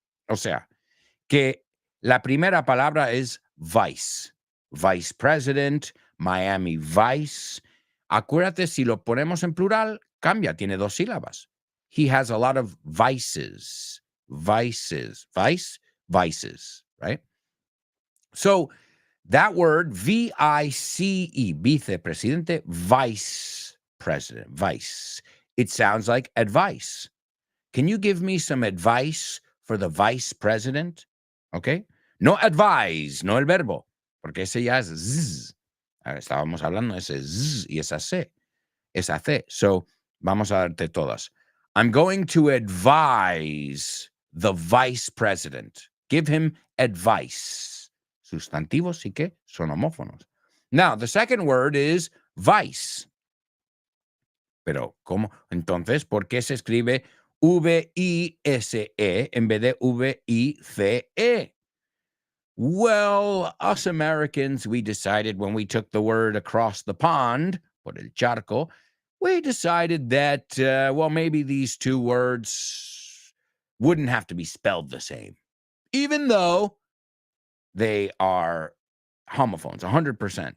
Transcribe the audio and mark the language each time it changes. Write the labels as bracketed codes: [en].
[es] O sea, que la primera palabra es vice [en] vice president, Miami Vice. [es] Acuérdate, si lo ponemos en plural, cambia, tiene dos sílabas. [en] He has a lot of vices. Vices. Vices, right? So that word, V-I-C-E, vicepresidente, vice president, vice. It sounds like advice. Can you give me some advice for the vice president? Okay. [es] No advise, no el verbo, porque ese ya es zzz. Estábamos hablando de ese zzz y esa C. Esa C. So, vamos a darte todas. [en] I'm going to advise the vice president. Give him advice. [es] Sustantivos sí que son homófonos. [en] Now, the second word is vice. [es] Pero, ¿cómo? Entonces, ¿por qué se escribe V-I-S-E en vez de V-I-C-E? [en] Well, us Americans, we decided when we took the word across the pond, [es] por el charco, [en] we decided that, well, maybe these two words wouldn't have to be spelled the same, even though they are homophones, 100%.